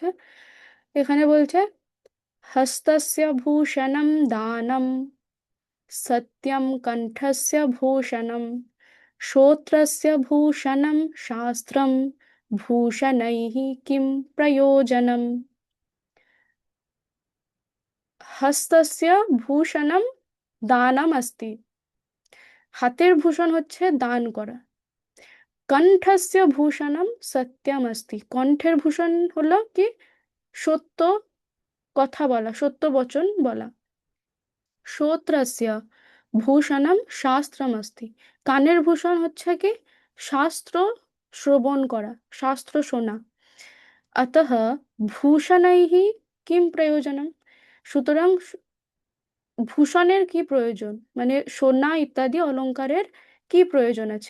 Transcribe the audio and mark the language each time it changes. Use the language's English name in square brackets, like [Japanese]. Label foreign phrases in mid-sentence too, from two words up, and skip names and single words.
[Bangla] এখানে বলছে, [Sanskrit] হস্তস্য ভূষণম দানম, সত্যম কণ্ঠস্য ভূষণম, শ্রোত্রস্য ভূষণম শাস্ত্রম, ভূষণৈঃ কিম প্রয়োজনম। হস্তস্য ভূষণম দানম अस्ति। [Bangla] হাতের ভূষণ হচ্ছে দান করা। [Sanskrit] কণ্ঠস্য ভূষণম সত্যম अस्ति। [Bangla] কণ্ঠের ভূষণ হলো কি? সত্য কথা বলা, সত্য বচন বলা। [Sanskrit] শ্রোত্রস্য ভূষণম শাস্ত্রম अस्ति। [Bangla] কানের ভূষণ হচ্ছে কি? শাস্ত্র শ্রবণ করা, শাস্ত্র শোনা। [Sanskrit] অতঃ ভূষণৈঃ কিম প্রয়োজনম। [Bangla] সুতরাং ভূষণের কি প্রয়োজন, মানে সোনা ইত্যাদি অলংকারের কি প্রয়োজন আছে?